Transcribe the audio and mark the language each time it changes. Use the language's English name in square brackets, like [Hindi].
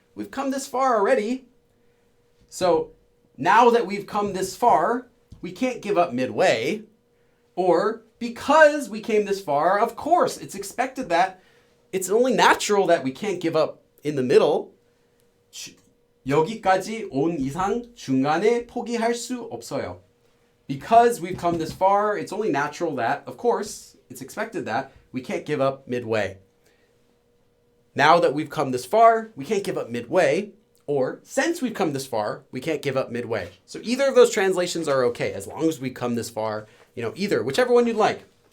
[English] We've come this far already. So now that we've come this far, we can't give up midway. Or because we came this far, of course, it's expected that it's only natural that we can't give up in the middle. [Korean] 여기까지 온 이상 중간에 포기할 수 없어요. [English] Because we've come this far, it's only natural that, of course, it's expected that we can't give up midway. Now that we've come this far, we can't give up midway. Or, since we've come this far, we can't give up midway. So either of those translations are okay, as long as we come this far, either, whichever one you'd like.